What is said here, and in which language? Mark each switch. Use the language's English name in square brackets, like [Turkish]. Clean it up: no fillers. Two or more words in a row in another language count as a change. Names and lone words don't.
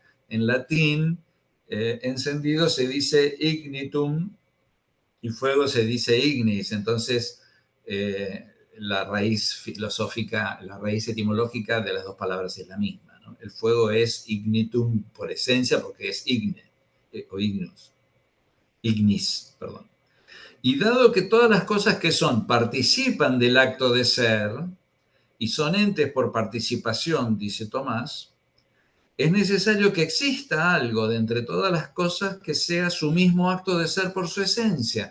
[Spanish] En latín, encendido se dice ignitum y fuego se dice ignis. Entonces, la raíz filosófica, la raíz etimológica de las dos palabras es la misma, ¿no? El fuego es ignitum por esencia porque es igne, o ignus, ignis, perdón. Y dado que todas las cosas que son participan del acto de ser y son entes por participación, dice Tomás, es necesario que exista algo de entre todas las cosas que sea su mismo acto de ser por su esencia.